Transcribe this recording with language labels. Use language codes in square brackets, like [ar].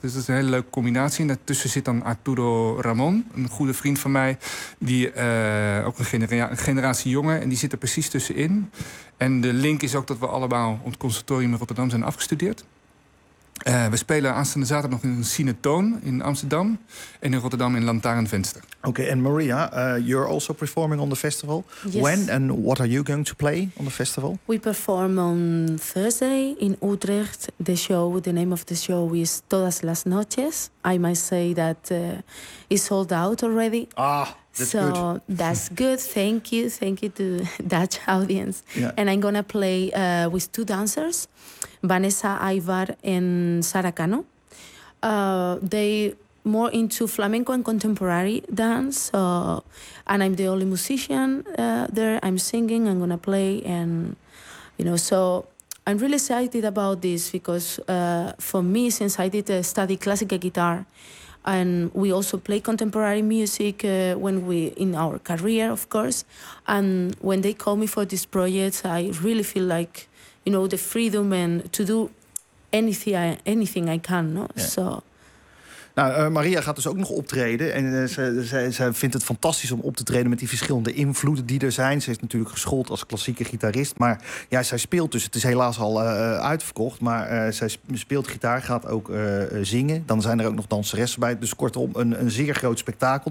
[nl] Dus dat is een hele leuke combinatie. En daartussen zit dan Arturo Ramon, een goede vriend van mij. Die ook een generatie jonger en die zit er precies tussenin. En de link is ook dat we allemaal op het conservatorium in Rotterdam zijn afgestudeerd. We spelen aanstaande zaterdag nog in een Cinetoon in Amsterdam. En in Rotterdam in Lantaarnvenster. Oké, en [en] Maria, you're also performing on the festival. Yes. When and what are you going to play on the festival? We perform on Thursday in Utrecht. The show, the name of the show is Todas las Noches. I might say that it's sold out already. Ah. So good. That's good. Thank you. Thank you to Dutch audience. Yeah. And I'm going to play with two dancers, Vanessa Aivar and Sara Cano. They more into flamenco and contemporary dance. So, and I'm the only musician there. I'm singing. I'm going to play. And, you know, so I'm really excited about this because for me, since I did study classical guitar, and we also play contemporary music when we in our career, of course. And when they call me for this project, I really feel like, you know, the freedom and to do anything I can. No? Yeah. So. [nl] Nou, Maria gaat dus ook nog optreden. En ze vindt het fantastisch om op te treden met die verschillende invloeden die er zijn. Ze is natuurlijk geschoold als klassieke gitarist. Maar ja, zij speelt dus. Het is helaas al uitverkocht. Maar zij speelt gitaar, gaat ook zingen. Dan zijn er ook nog danseressen bij. Dus kortom, een zeer groot spektakel.